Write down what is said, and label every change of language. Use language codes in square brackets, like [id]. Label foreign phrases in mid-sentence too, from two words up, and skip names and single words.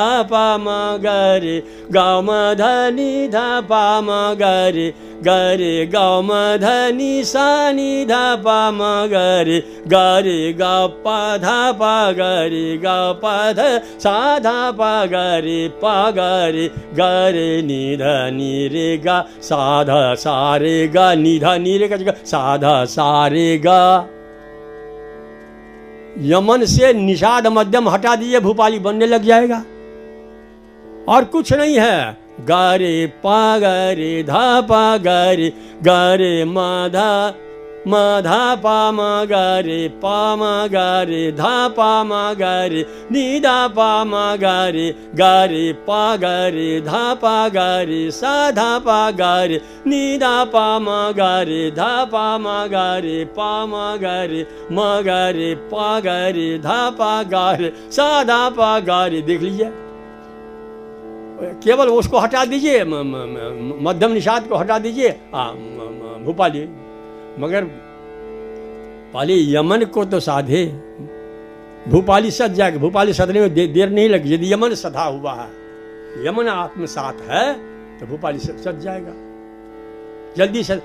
[hi] प म ग रे, ग म ध नि ध प म ग रे, ग रे ग म ध नि सा नि ध प म ग रे, ग रे ग प ध प ग रे, ग प ध सा ध प ग रे, प ग रे, ग रे नि ध नि रे ग, सा ध सा रे ग, नि ध नि रे का जगह सा ध सा रे ग। यमन से निषाद मध्यम हटा दीजिए, भूपाली बनने लग जाएगा, और कुछ नहीं है। ग रे प ग रे ध प ग रे, ग रे म ध प म ग रे, प म ग रे, ध प म ग रे, नि ध प म ग रे, ग रे प ग रे, ध प ग रे, सा ध प ग रे, नि ध प म ग रे, ध प म ग रे, प म ग रे, म ग रे, प ग रे, ध प ग रे, सा ध प ग रे। देख लीजिए, केवल उसको हटा दीजिए, मध्यम निषाद को हटा दीजिए, भूपाली। मगर पाली यमन को तो साधे, भूपाली सज जाएगा। भूपाली सधने में देर नहीं लगी। यदि यमन सधा हुआ है, यमन आत्मसात है, तो भूपाली सज जाएगा जल्दी से।